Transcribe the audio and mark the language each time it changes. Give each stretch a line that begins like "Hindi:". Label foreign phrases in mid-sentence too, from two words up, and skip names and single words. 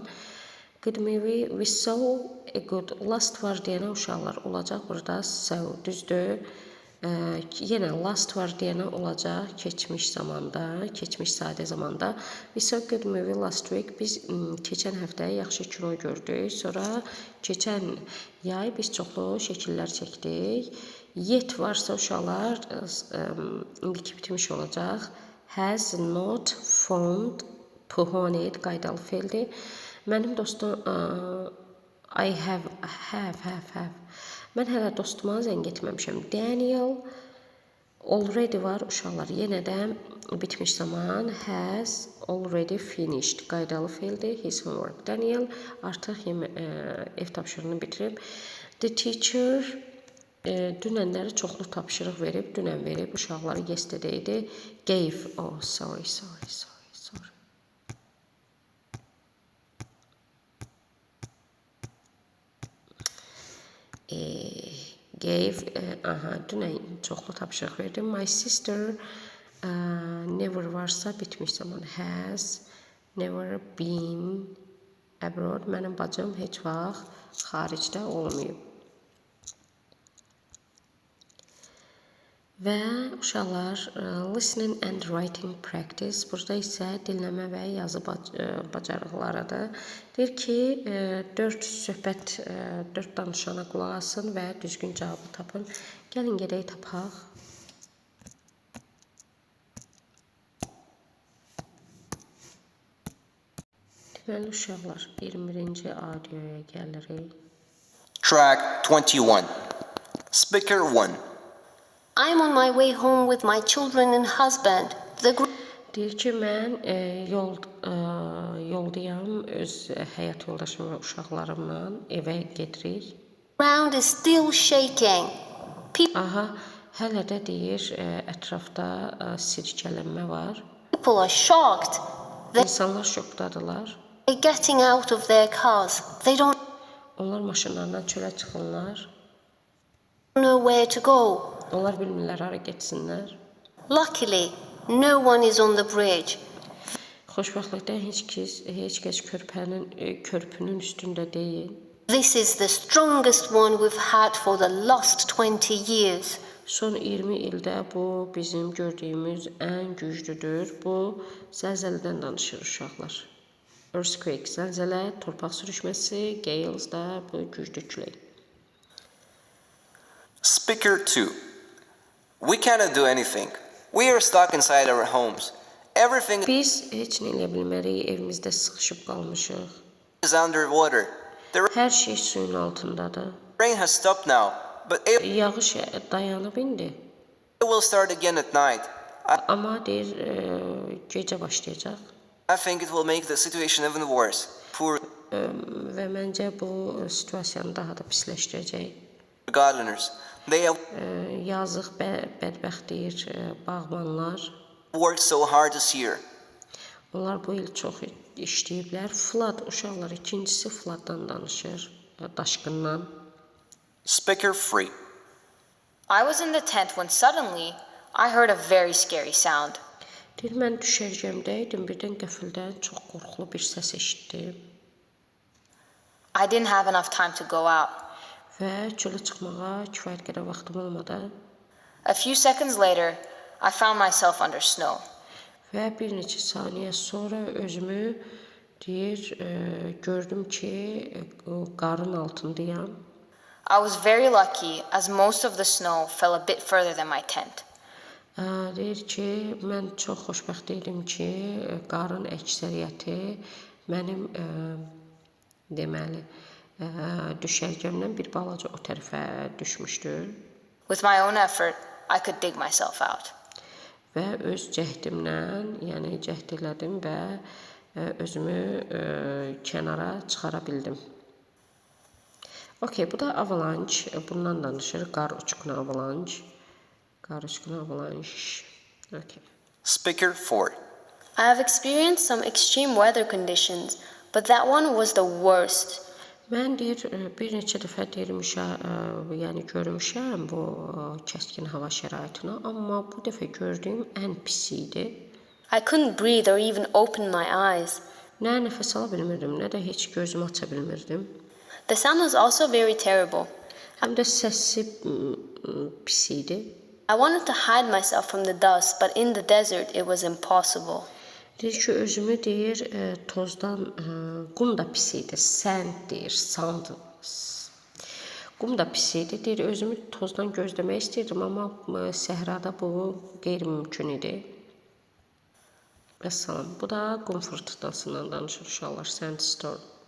English: Good movie, we saw a good last
Azerbaijani: var deyənə uşaqlar olacaq burada, so düzdür. Yenə last var deyənə olacaq keçmiş zamanda, keçmiş sadə zamanda.
English: We saw good movie last week.
Azerbaijani: Biz keçən həftə yaxşı kino gördük. Sonra keçən yay biz çoxlu şəkillər çəkdik. Yet varsa uşaqlar indiki bitmiş olacaq.
English: Has not found puhonid
Azerbaijani: qaydalı feildir. Mənim dostum
English: I have.
Azerbaijani: Mən hələ dostuma zəng etməmişəm. Daniel already var uşaqlar. Yenə də bitmiş zaman
English: has already finished
Azerbaijani: qaydalı feildir.
English: His homework.
Azerbaijani: Daniel artıq ev tapşırığını bitirib.
English: The teacher
Azerbaijani: dünənləri çoxlu tapşırıq verib, dünən verib, uşaqları yesterday'di.
English: Gave, oh sorry. Gave,
Azerbaijani: dünən çoxlu tapşırıq verdim.
English: My sister never
Azerbaijani: varsa bitmiş zaman.
English: Has never been abroad.
Azerbaijani: Mənim bacım heç vaxt xaricdə olmayıb. Və uşaqlar
English: listening and writing practice.
Azerbaijani: Burada isə dinləmə və yazı bacarıqlarıdır. Deyir ki, 4 danışana qulaq asın və düzgün cavabı tapın. Gəlin gedək tapaq. Deməli uşaqlar 21-ci audioya gəlirik.
English: Track 21. Speaker 1. I'm on my way home with my children and husband.
Azerbaijani: Deyir ki, mən yoldayam öz həyat yoldaşım və uşaqlarımla evə gedirik.
English: Ground is still shaking.
Azerbaijani: Hələ də deyir, ətrafda sirkələnmə var.
English: People are shocked.
Azerbaijani: İnsanlar şokdadılar.
English: They're getting out of their cars. They don't
Azerbaijani: Onlar maşınlarından çölə çıxırlar.
English: know where to go.
Azerbaijani: Onlar bilmirlər hara getsinlər.
English: Luckily, no one is on the bridge.
Azerbaijani: Xoşbəxtlikdən heç kəs körpünün üstündə deyil.
English: This is the strongest one we've had for the last 20 years.
Azerbaijani: Son 20 ildə bu bizim gördüyümüz ən güclüdür. Bu zəlzələdən danışır uşaqlar. Earthquake, zəlzələ, torpaq sürüşməsi, gales da bu güclü külək.
English: Speaker 2. We cannot do anything. We are stuck inside our homes. Everything
Azerbaijani: Biz heç nə eləyə bilmərik, evimizdə sıxışıb qalmışıq.
English: is underwater. The
Azerbaijani: Hər şey suyun altındadır.
English: rain has stopped now, but it
Azerbaijani: Yağış dayanıb indi.
English: will start again at night.
Azerbaijani: Amma deyir, gecə başlayacaq.
English: I think it will make the situation even worse. Poor
Azerbaijani: Və məncə bu situasiyanı daha da pisləşdirəcək.
English: gardeners. They have
Azerbaijani: Yazıq, bədbəxt deyir, bağbanlar.
English: worked so hard this year.
Azerbaijani: Onlar bu il çox işləyiblər. Flood, uşaqlar, ikincisi flooddan danışır, daşqından.
English: Speaker 3. I was in the tent when suddenly I heard a very scary sound.
Azerbaijani: Deyir, mən düşərgəmdə idim, birdən qəfildən çox qorxulu bir səs eşitdim.
English: I didn't have enough time to go out.
Azerbaijani: Və çölə çıxmağa kifayət qədər vaxtım olmadı.
English: A few seconds later, I found myself under snow.
Azerbaijani: Və bir neçə saniyə sonra özümü deyir, gördüm ki, qarın altındayam.
English: I was very lucky as most of the snow fell a bit further than my tent.
Azerbaijani: Deyir ki, mən çox xoşbəxt idim ki, qarın əksəriyyəti mənim deməli düşərgəmdən bir balaca o tərəfə düşmüşdür.
English: With my own effort, I could dig myself out.
Azerbaijani: Və öz cəhdimlə, yəni cəhd elədim və özümü kənara çıxara bildim. Okay, bu da avalanche, bundan danışır. Qar uçqunu avalanche. Qar uçqunu avalanche. Okay.
English: Speaker 4. I have experienced some extreme weather conditions, but that one was the worst.
Azerbaijani: Mən deyir, bir neçə dəfə yəni görmüşəm bu kəskin hava şəraitini, amma bu dəfə gördüyüm ən pisi idi.
English: I couldn't breathe or even open my eyes.
Azerbaijani: Nə nəfəs ala bilmirdim, nə də heç gözümü aça bilmirdim.
English: The sound was also very terrible.
Azerbaijani: Həm də səsi pis idi.
English: I wanted to hide myself from the dust, but in the desert it was impossible.
Azerbaijani: Deyir ki, özümü deyir, tozdan, qum da pis idi, sand deyir, sand. Qum da pis idi, deyir, özümü tozdan gözləmək istəyirdim, amma səhrada bu qeyri-mümkün idi. Vəssalam, bu da qum fırtınasından danışır uşaqlar, sandstorm.